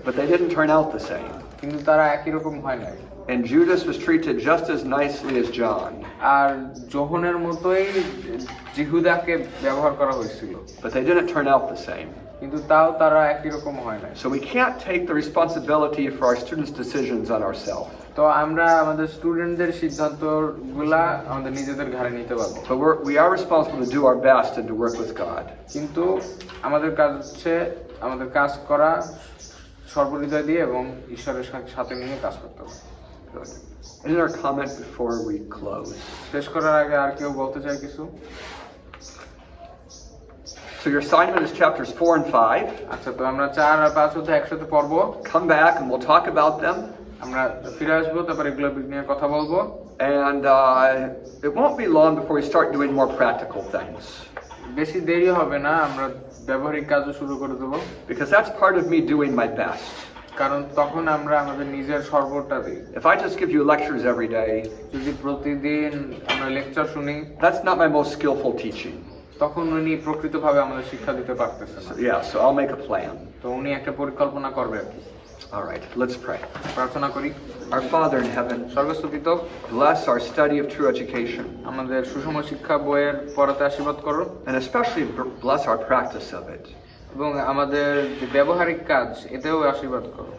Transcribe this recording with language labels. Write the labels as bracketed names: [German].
[English] But they didn't turn out the same. [Bangla] কিন্তু তারা একই রকম হয় নাই। [English] And Judas was treated just as nicely as John. [Bangla] আর যোহনের মতোই জিহুদাকে ব্যবহার করা হয়েছিল, [English] But they didn't turn out the same. [Bangla] কিন্তু তাও তারা একই রকম হয় নাই। [English] So we can't take the responsibility for our students' decisions on ourselves. [Bangla] তো আমরা আমাদের স্টুডেন্টদের সিদ্ধান্তগুলা আমাদের নিজেদের ঘাড়ে নিতে পারবো, [English] But we are responsible to do our best and to work with God. [Bangla] কিন্তু আমাদের কাজ হচ্ছে আমাদের কাজ করা সর্বহৃদয় দিয়ে এবং ঈশ্বরের সাথে নিয়ে কাজ করতে হবে। [English] Good. Any other comment before we close? [Bangla] শেষ করার আগে আর কেউ বলতে চায় কিছু? [English] So your assignment is chapters 4 and 5. [Bangla] আচ্ছা, তো আমরা 4 আর 5 অধ্যায় একসাথে পড়বো। [English] Come back and we'll talk about them. [Bangla] আমরা ফিরে আসবো, তারপর এগুলো নিয়ে কথা বলবো। [English] And it won't be long before we start doing more practical things. [Bangla] বেশি দেরি হবে না, আমরা ব্যবহারিক কাজও শুরু করে দেবো, [English] Because that's part of me doing my best. [Bangla] কারণ তখন আমরা আমাদের নিজের সর্বটা দিই। [English] If I just give you lectures every day, [Bangla] যদি প্রতিদিন আমরা লেকচার শুনি, [English] that's not my most skillful teaching. [Bangla] তখন উনি প্রকৃতভাবে আমাদের শিক্ষা দিতে পারতেছেন না। [English] So I'll make a plan. [Bangla] তো উনি একটা পরিকল্পনা করবে আর কি। [English] All right, let's pray. [Bangla] প্রার্থনা করি। [English] Our Father in heaven, [Bangla] স্বর্গস্থ পিতা, [English] bless our study of true education, [Bangla] আমাদের সুষম শিক্ষা বইয়ের পড়াতে আশীর্বাদ করো, [English] and especially bless our practice of it. [Bangla] এবং আমাদের যে ব্যবহারিক কাজ এতেও আশীর্বাদ করো।